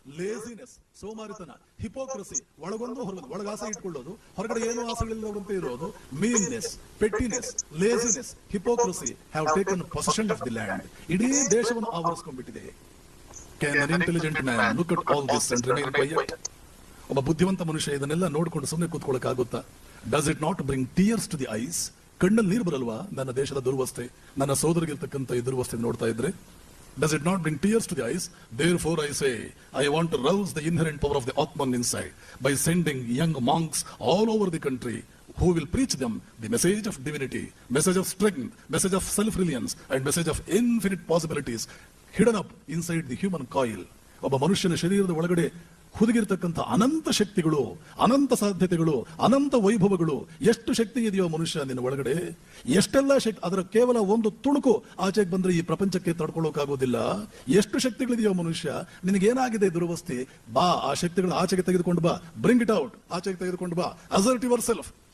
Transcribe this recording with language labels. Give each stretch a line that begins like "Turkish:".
Kannada: Laziness, ಸೋಮಾರಿತನ, hypocrisy, ಒಳಗೊಂದು ಹೊರಗೊಂದು, ಒಳಗಾಸೆ ಇಟ್ಕೊಳ್ಳೋದು, ಹೊರಗಡೆ ಏನು ಆಸೆಗಳಿಲ್ಲದಂತೆ ಇರೋದು, meanness, ಪೆಟ್ಟಿನೆಸ್, laziness, hypocrisy
English: Have taken possession of the land.
Kannada: ಇಡೀ ದೇಶವನ್ನು ಆವರಿಸಿಕೊಂಡ್ಬಿಟ್ಟಿದೆ.
English: Can an intelligent man look at all this and remain quiet?
Kannada: ಒಬ್ಬ ಬುದ್ಧಿವಂತ ಮನುಷ್ಯ ಇದನ್ನೆಲ್ಲ ನೋಡ್ಕೊಂಡು ಸುಮ್ಮನೆ ಕೂತ್ಕೊಳ್ಳೋಕ್ಕಾಗುತ್ತಾ?
English: Does it not bring tears to the eyes?
Kannada: ಕಣ್ಣಲ್ಲಿ ನೀರು ಬರಲ್ವಾ ನನ್ನ ದೇಶದ ದುರ್ವಸ್ಥೆ, ನನ್ನ ಸೋದರಿಗಿರ್ತಕ್ಕಂಥ ಈ ದುರ್ವಸ್ಥೆ ನೋಡ್ತಾ ಇದ್ರೆ?
English: Does it not bring tears to the eyes? Therefore I say, I want to rouse the inherent power of the Atman inside by sending young monks all over the country who will preach them the message of divinity, message of strength, message of self-reliance, and message of infinite possibilities hidden up inside the human coil.
Kannada: ಒಬ್ಬ ಮನುಷ್ಯನ ಶರೀರದ ಒಳಗಡೆ ಹುದುಗಿರ್ತಕ್ಕಂಥ ಅನಂತ ಶಕ್ತಿಗಳು, ಅನಂತ ಸಾಧ್ಯತೆಗಳು, ಅನಂತ ವೈಭವಗಳು. ಎಷ್ಟು ಶಕ್ತಿ ಇದೆಯೋ ಮನುಷ್ಯ ನಿನ್ನ ಒಳಗಡೆ, ಎಷ್ಟೆಲ್ಲ ಶಕ್ತಿ, ಅದರ ಕೇವಲ ಒಂದು ತುಣುಕು ಆಚೆಗೆ ಬಂದ್ರೆ ಈ ಪ್ರಪಂಚಕ್ಕೆ ತಡ್ಕೊಳ್ಳೋಕ್ಕಾಗೋದಿಲ್ಲ. ಎಷ್ಟು ಶಕ್ತಿಗಳಿದೆಯೋ ಮನುಷ್ಯ, ನಿನಗೇನಾಗಿದೆ ದುರ್ವಸ್ಥೆ, ಬಾ ಆ ಶಕ್ತಿಗಳು ಆಚೆಗೆ ತೆಗೆದುಕೊಂಡು ಬಾ,
English: bring it out,
Kannada: ಆಚೆಗೆ ತೆಗೆದುಕೊಂಡು ಬಾ,
English: Assert yourself.